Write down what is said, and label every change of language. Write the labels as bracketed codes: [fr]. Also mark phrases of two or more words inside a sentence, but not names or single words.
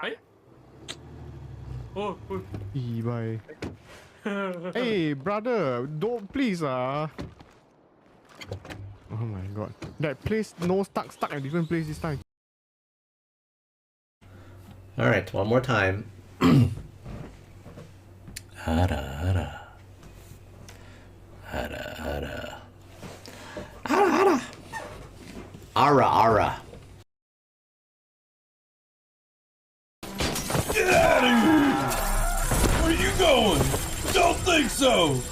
[en] Hey? Oh, Bye. Hey, brother, don't please Oh my god. That place no stuck at different place this time. Alright, one more time. Hara hara. Hara hara. Hara hara. Ara ara. Get out of here! Where are you going? Don't think so!